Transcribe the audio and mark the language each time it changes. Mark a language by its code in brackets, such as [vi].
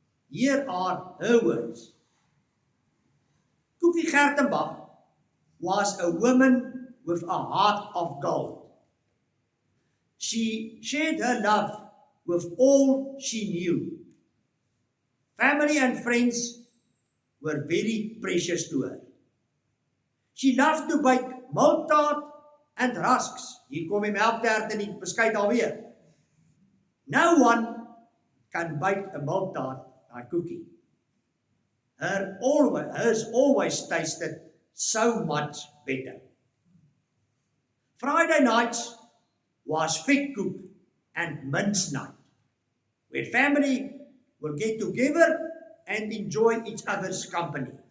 [en] Here are her words. Koekie Gertenbach was a woman with a heart of gold. She shared her love with all she knew. Family and friends were very precious to her. She loved to bake milktart and rusks. [af] Hier kom die melktert en die beskuit alweer. [en] No one can bake a milktart like Koekie. Hers always tasted so much better. Friday nights was fig cook and mince night, where family will get together and enjoy each other's company.